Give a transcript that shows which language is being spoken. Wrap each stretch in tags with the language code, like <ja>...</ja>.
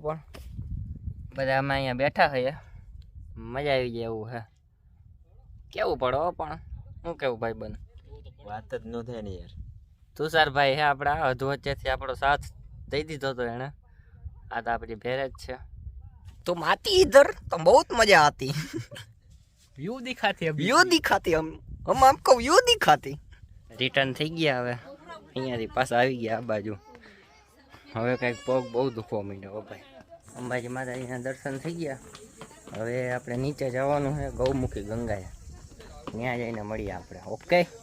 <gu>પણ બધા અમે અહીંયા બેઠા છીએ, મજા આવી જાય એવું હે. કેવું પડે હો. પણ શું કેવું ભાઈ બન? વાત જ ન થાય ને યાર. તુષારભાઈ હે આપણા અધુ વચ્ચેથી આપણો સાથ દઈ દીધો હતો એણે. આ તો આપણી ભેરે જ છે.</gu> <hi>तुम आती इधर तो बहुत मजा आती. વ્યૂ દિખાતી व्यू दिखाती हम आपको व्यू दिखाती.</hi> <gu>રિટર્ન થઈ ગયા હવે અહીંયાથી પાછા આવી ગયા આ બાજુ. હવે કંઈક પગ બહુ દુખવા માંડ્યો ભાઈ. અંબાજી માતાજીના દર્શન થઈ ગયા. હવે આપણે નીચે જવાનું છે ગૌમુખી ગંગાએ. ત્યાં જઈને મળીએ આપણે. ઓકે.</gu>